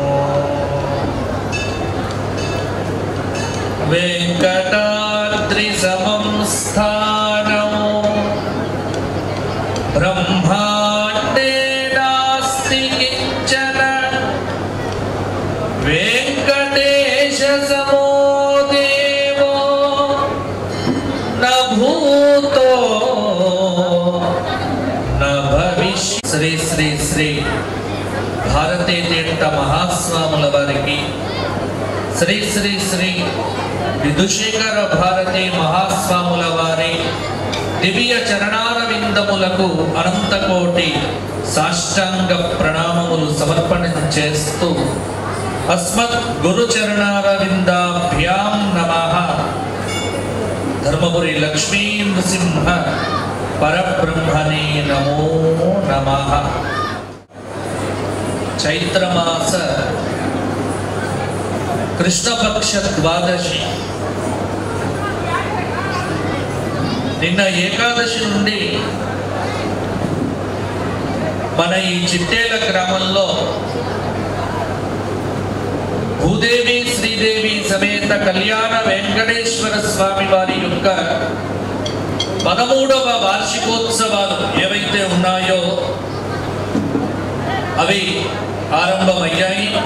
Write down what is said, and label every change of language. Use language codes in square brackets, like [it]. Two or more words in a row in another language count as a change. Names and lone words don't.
[sa] वेङ्कटाद्रिसमं स्थानं ब्रह्माण्डे नास्ति किञ्चन वेंकटेश समो देवो न भूतो न भविष्य। [te] श्री श्री श्री भारती तीर्थ महास्वामुల వారికి శ్రీ శ్రీ శ్రీ విధుశేఖర భారతి మహాస్వాముల వారి దివ్య చరణారవిందములకు అనంతకోటి సాష్టాంగ ప్రణామములు సమర్పణ చేస్తూ [sa] अस्मत् गुरुचरणारविन्दाभ्यां नमः। धर्मपुरी लक्ष्मी नृसिंह परब्रह्मणे नमो नमः। चैत्रमास कृष्णपक्ष द्वादशी [te] నిన్న ఏకాదశి నుండి మన ఈ చిట్టేల గ్రామంలో భూదేవి శ్రీదేవి సమేత కళ్యాణ వెంకటేశ్వర స్వామి వారి యొక్క 13వ వార్షికోత్సవాలు ఏవైతే ఉన్నాయో అవి ఆరంభమయ్యాయి.